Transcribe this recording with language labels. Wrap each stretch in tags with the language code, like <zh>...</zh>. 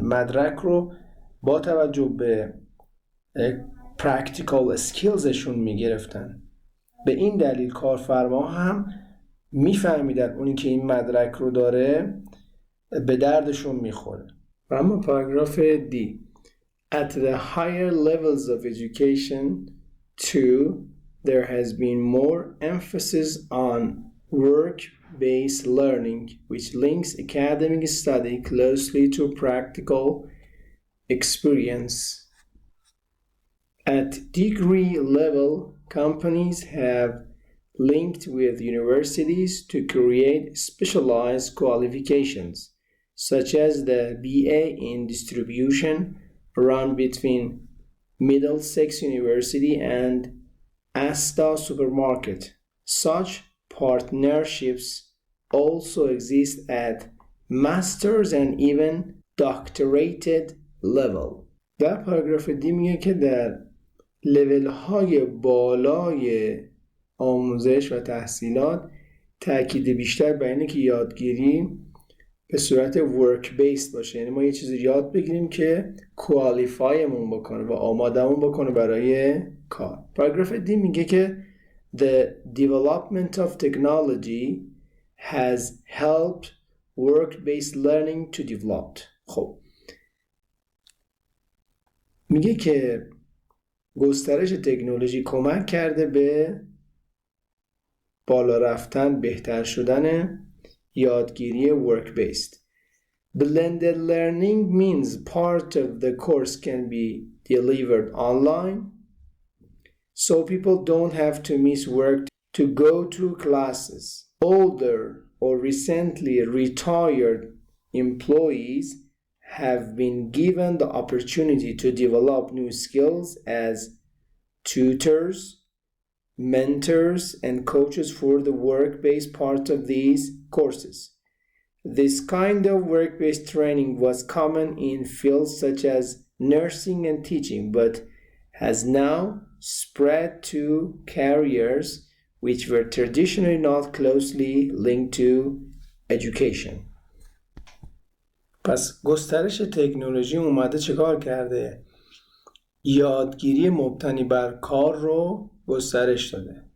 <fa>مدرک رو با توجه به</fa> <en>practical skills</en> <fa>شون می‌گرفتن. به این دلیل کارفرما هم می‌فهمیدن اونی که این مدرک رو داره به دردشون می‌خوره. و اما پاراگراف دی</fa> <en>At the higher levels of education, too, there has been more emphasis on work-based learning, which links academic study closely to practical experience. At degree level, companies have linked with universities to create specialized qualifications, such as the BA in distribution, run between Middlesex University and Asda Supermarket. Such partnerships also exist at master's and even doctorate level.</en> <fa>در پاراگراف دی میگه که در لول های بالای آموزش و تحصیلات تاکید بیشتر بر اینه که یادگیری به صورت ورک بیس باشه، یعنی ما یه چیزی یاد بگیریم که کوالیفایمون بکنه و آمادمون بکنه برای کار. پاراگراف دی میگه که</fa> <en>The development of technology has helped work-based learning to develop.</en> <fa>خب میگه که گسترش تکنولوژی کمک کرده به بالا رفتن، بهتر شدن یادگیری work-based.</fa> <en>Blended learning means part of the course can be delivered online, so people don't have to miss work to go to classes. Older or recently retired employees have been given the opportunity to develop new skills as tutors, mentors, and coaches for the work-based part of these courses. This kind of work-based training was common in fields such as nursing and teaching, but has now spread to careers which were traditionally not closely linked to education.</en> <fa>پس گسترش تکنولوژی اومده چیکار کرده؟ یادگیری مبتنی بر کار رو گسترش داده.</fa>